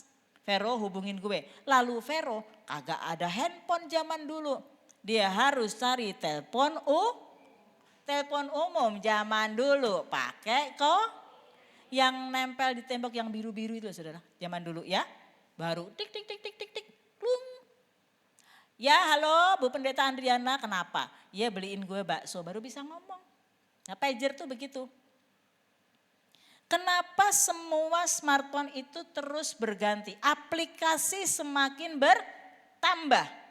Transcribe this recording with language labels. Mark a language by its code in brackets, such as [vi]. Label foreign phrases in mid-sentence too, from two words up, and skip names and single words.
[id] Vero hubungin gue, lalu Vero kagak ada handphone zaman dulu. Dia harus cari telepon umum zaman dulu pakai yang nempel di tembok yang biru-biru itu saudara, zaman dulu ya. Baru tik tik tik tik tik tik, plung. Ya halo Bu Pendeta Andriana, kenapa? Ya beliin gue bakso, baru bisa ngomong. Nah pager tuh begitu. Kenapa semua smartphone itu terus berganti? Aplikasi semakin bertambah.